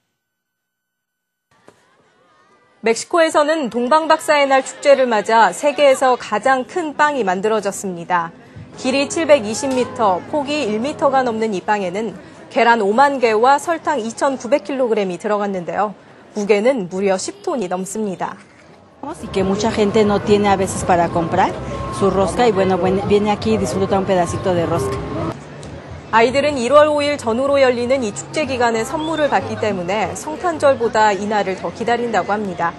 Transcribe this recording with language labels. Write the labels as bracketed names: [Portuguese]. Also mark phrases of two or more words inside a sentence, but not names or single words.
[Korean] 멕시코에서는 동방박사의 날 축제를 맞아 세계에서 가장 큰 빵이 만들어졌습니다. 길이 720m, 폭이 1m가 넘는 이 빵에는 계란 5만 개와 설탕 2,900kg이 들어갔는데요. 무게는 무려 10톤이 넘습니다. [Spanish] Y que mucha gente no tiene a veces para comprar su rosca y bueno, viene aquí y disfruta un pedacito de rosca. [Korean] 아이들은 1월 5일 전후로 열리는 이 축제 기간에 선물을 받기 때문에 성탄절보다 이날을 더 기다린다고 합니다.